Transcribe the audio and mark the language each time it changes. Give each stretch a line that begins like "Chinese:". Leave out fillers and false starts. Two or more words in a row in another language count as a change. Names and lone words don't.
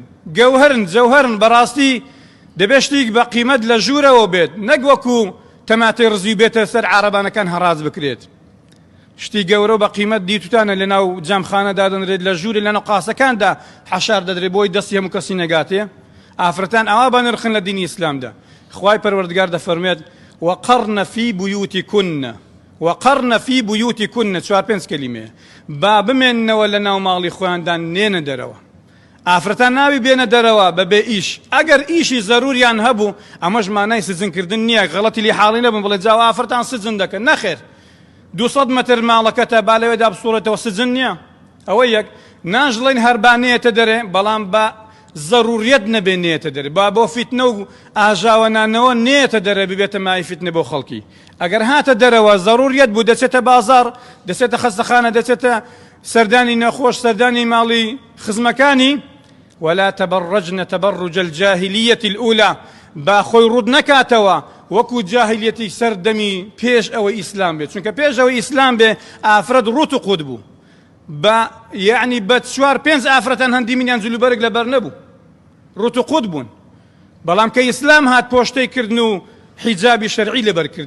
Central Kurdish: گەوهرن جەوهرن، بەڕاستی دەبێت شتێک بە قیمەت لە ژوورەوە بێت، نەک وەکو تەماتەی ڕزوی بێتە سەر عارەبانەکان هەڕاز بکرێت. شتی گەورە بە قیمەت دیتوتانە لەناو جامخانەدا دەنرێت، لە ژووری لەناو قاسەکاندا حەشار دەدرێت بۆی دەستی هەموو کەسی نەگاتێ. ئافرەتان ئەوا بە نرخن لە دینی ئیسلامدا. خوای پەروەردگار دەفەرمێت
Arabic: وقرن في بيوتكن، وقرن في بيوتكن،
Central Kurdish: 4-5 کەلیمەیە، با بمێننەوە لە ناو ماڵی خۆیاندان نێنە دەرەوە. ئافرەتان ناوی بێنە دەرەوە بەبێ ئیش. ئەگەر ئیشی زەروریان هەبوو، ئەمەش مانای سزنکردن نییە، غەڵەتی لێ حاڵی نەبن بڵێ جاوە ئافرەتان سزن دەکەن. نەخێر، 200 مەتر ماڵەکەتە با لەوێدا بسوڵێتەوە سزن نییە. ئەوە یەک. ناژڵێن هەربانەیەتە دەرێ، بەڵام بە زەروریەت نەبێنێتە دەرێ، با بۆ فیتنە و ئاژاوەنانەوە نێتە دەرێ ببێتە مای فیتنە بۆ خەڵکی. ئەگەر هاتە دەرەوە زەروریەت بوو، دەچێتە بازار، دەچێتە خەستەخانە، دەچێتە سەردانی نەخۆش، سەردانی ماڵی خزمەکانی.
Arabic: ولا تبرجن تبرج الجاهلية الأولى،
Central Kurdish: با خۆی ڕوود نەکاتەوە وەکو جاهلیەتی سەردەمی پێش ئەوەی ئیسلام بێت، چونکە پێش ئەوەی ئیسلام بێ ئافرەت ڕوت و قوت بوو، یعنی بە 4-5 ئافرەتان هەندی منیان جلوبەرگ لەبەر نەبوو، ڕوت و قوت بوون. بەڵام کە ئیسلام هات پۆشتەی کردن و حیجابی شەرعی لەبەرکردن.